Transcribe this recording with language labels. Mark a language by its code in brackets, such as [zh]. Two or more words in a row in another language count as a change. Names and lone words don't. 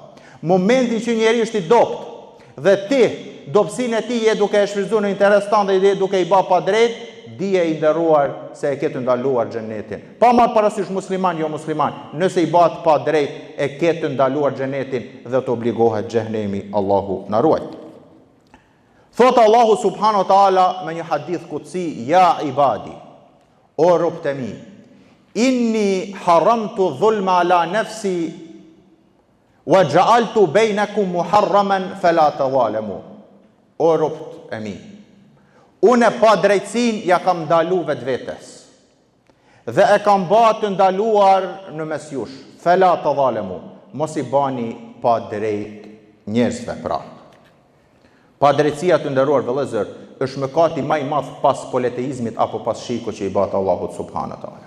[sq] Momentin që njeriu është i dopt dhe ti dobësinë e tij je duke e shfrytzuar në interes tënd dhe je duke i bë pa drejt, dije i nderuar se e ke të ndaluar xhenetin. Pa marrë parasysh musliman, jo musliman, nëse i bat pa drejt, e ke të ndaluar xhenetin dhe të obligohet xhenemi, Allahu na ruaj. Thot Allahu [ar] سبحانه وتعالى [sq] me një hadith kutsi, [ar] يا عبادي, [sq] o robët e mi, [ar] إني حرمت الظلم على نفسي وجعلت بينكم محرما فلا تظالموا. [sq] O robët e mi, unë pa drejtsin ja kam ndalu vetvetes dhe e kam ba të ndaluar në mes jush. Fela të dhalemu, mos i bani pa drejt njerëzve pra. Pa drejtësia të nderuar vëllezër është mëkati më i madh pas politeizmit apo pas shirku që i bat Allahut [ar] سبحانه وتعالى.